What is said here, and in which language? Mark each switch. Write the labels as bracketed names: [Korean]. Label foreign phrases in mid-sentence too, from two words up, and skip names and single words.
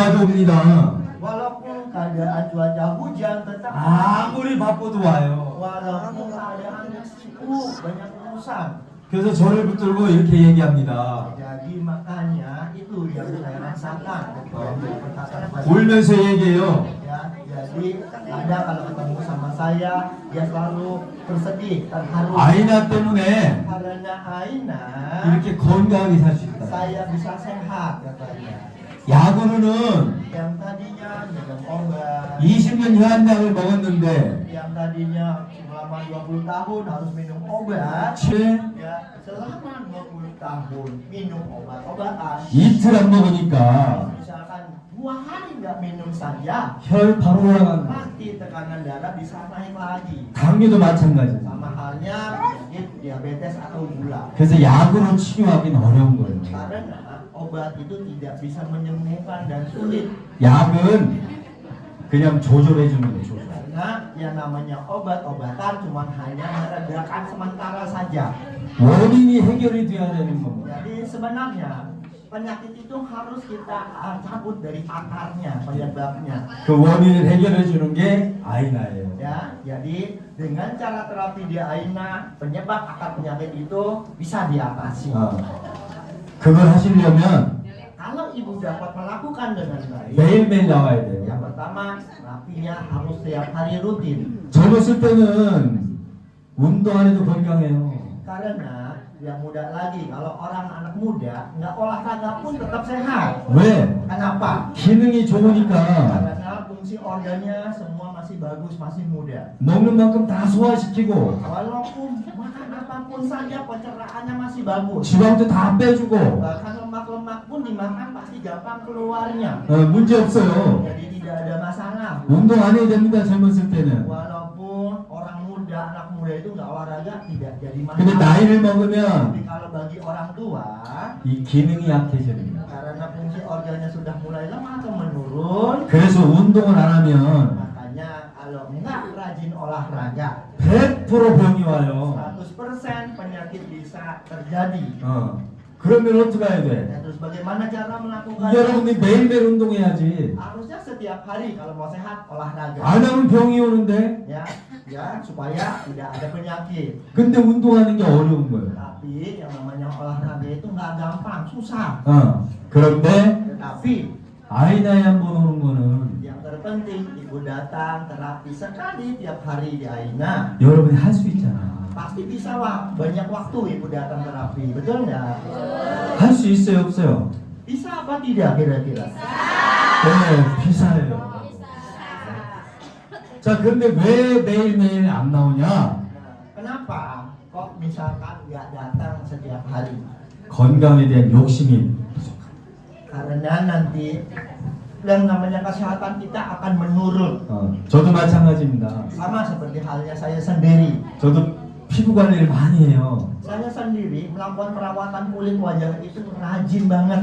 [Korean] 옵니다. [Indonesian] Walaupun keadaan cuaca hujan tetap [Korean] 아무리 바빠도 와요. [Indonesian] walaupun keadaannya sibuk banyak urusan. [Korean] 그래서 저를 붙들고 이렇게 얘기합니다. [Indonesian] Jadi makanya itu yang saya rasakan ketika perkataan Pak. [Korean] 울면서 얘기해요. [Indonesian] Ya, jadi ada kalau ketemu sama saya dia selalu bersedih, terharu. [Korean] 아이나 때문에 [Indonesian] Karena Aina [Korean] 이렇게 건강하게 살 수 있다. [Indonesian] saya bisa sehat katanya. [Korean] 야구르는 [Indonesian] Yang tadinya minum obat, [Korean] 20년 유한약을 먹었는데 [Indonesian] yang tadinya selama 20 tahun harus minum obat, ya selama 20 tahun minum obat-obatan. [Korean] 이틀 안 먹으니까 [Indonesian] Misalkan 2 hari nggak minum saja, [Korean] 혈 바로 올라간다. [Indonesian] pasti tekanan darah bisa naik lagi. [Korean] 당뇨도 마찬가지예요. [Indonesian] Sama halnya penyakit diabetes atau gula. [Korean] 그래서 약으로 치료하기는 어려운 거예요. [Indonesian] Karena obat itu tidak bisa menyembuhkan dan sulit. [Korean] 약은 그냥 조절해 주는 거예요. 조절. [Indonesian] Karena yang namanya obat-obatan cuma hanya meredakan sementara saja. [Korean] 원인이 해결이 돼야 되는 겁니다. [Indonesian] Jadi sebenarnya penyakit itu harus kita cabut dari akarnya, penyebabnya. [Korean] 그 원인을 해결해 주는 게 아이나예요. [Indonesian] Ya, jadi dengan cara terapi di Aina, penyebab akar penyakit itu bisa diatasi. [Korean] 그걸 하시려면 [Indonesian] Kalau ibu dapat melakukan dengan baik, [Korean] 매일매일 나와야 돼요. [Indonesian] yang pertama terapinya harus setiap hari rutin. [Korean] 젊었을 때는 운동 안 해도 건강해요. [Indonesian] Karena yang muda lagi, kalau orang anak muda nggak olahraga pun tetap sehat. [Korean] 왜? [Indonesian] Kenapa? [Korean] 기능이 좋으니까 [Indonesian] Karena fungsi organnya semua masih bagus, masih muda. [Korean] 먹는 만큼 다 소화시키고 [Indonesian] Walaupun makan apapun saja pencernaan masih bagus. [Korean] 지방도 다 빼주고 [Indonesian] Bahkan lemak-lemak pun dimakan pasti gampang keluarnya. [Korean] 문제 없어요. [Indonesian] Jadi tidak ada masalah. [Korean] 운동 안 해야 됩니다. 젊었을 때는. [Indonesian] Walaupun orang muda, anak muda itu nggak olahraga tidak jadi [Korean] 근데 [Indonesian] masalah. [Korean] 나이를 먹으면 [Indonesian] Tapi kalau bagi orang tua, [Korean] 이 기능이 약해집니다. [Indonesian] karena fungsi organnya sudah mulai lemah atau menurun, [Korean] 그래서 운동을 안 하면 [Indonesian] makanya kalau nggak rajin olahraga, [Korean] 100% 병이 와요. [Indonesian] 100% penyakit bisa terjadi. [Korean] 그러면 어떻게 해야 돼? [Indonesian] Ya, terus bagaimana cara melakukannya? [Korean] 여러분이 매일매일 운동해야지. [Indonesian] Harusnya setiap hari kalau mau sehat olahraga. [Korean] 안 하면 병이 오는데. [Indonesian] Ya supaya tidak ada penyakit. [Korean] 근데 운동하는 게 어려운 거예요. [Indonesian] Tapi yang namanya olahraga itu nggak gampang, susah. [Korean] 그런데 [Indonesian] Tetapi [Korean] 아이나에 한 번 오는 거는 [Indonesian] yang terpenting ibu datang terapi sekali tiap hari di Aina. [Korean] 여러분이 할 수 있잖아. [Indonesian] Pasti bisa lah, banyak waktu ibu datang terapi, betul nggak? [Korean] 할 수 있어요, 없어요? [Indonesian] Bisa apa tidak kira-kira? [Korean] 네, 비싸요. 자, 그런데 왜 매일매일 안 나오냐? [Indonesian] Kenapa kok misalkan nggak datang setiap hari? [Korean] 건강에 대한 욕심이 [Indonesian] Karena nanti yang namanya kesehatan kita akan menurun. [Korean] 저도 마찬가지입니다. [Indonesian] Sama seperti halnya saya sendiri. [Korean] 저도 피부 관리를 많이 해요. [Indonesian] Saya sendiri melakukan perawatan kulit wajah itu rajin banget.